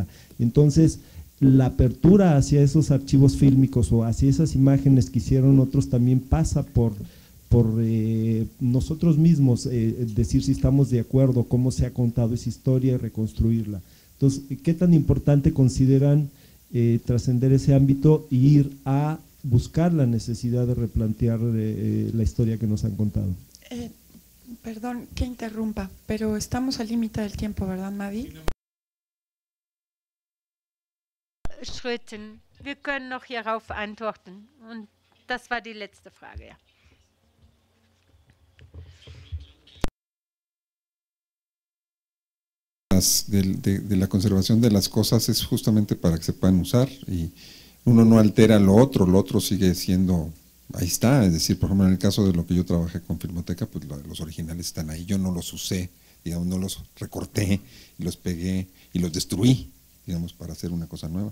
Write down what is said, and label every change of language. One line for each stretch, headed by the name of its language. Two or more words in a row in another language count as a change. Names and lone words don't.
Spanish: Entonces, la apertura hacia esos archivos fílmicos o hacia esas imágenes que hicieron otros también pasa por nosotros mismos, decir si estamos de acuerdo, cómo se ha contado esa historia y reconstruirla. Entonces, ¿qué tan importante consideran trascender ese ámbito e ir a buscar la necesidad de replantear la historia que nos han contado? Perdón que interrumpa, pero estamos al límite del tiempo, ¿verdad, Madi?
German: Schritten. Wir können noch hierauf antworten. Und das war die letzte Frage, ja.
Spanish: De la conservación de las cosas es justamente para que se puedan usar y uno no altera lo otro sigue siendo, ahí está, es decir, por ejemplo en el caso de lo que yo trabajé con Filmoteca, pues los originales están ahí, yo no los usé, digamos, no los recorté y los pegué y los destruí, digamos, para hacer una cosa nueva.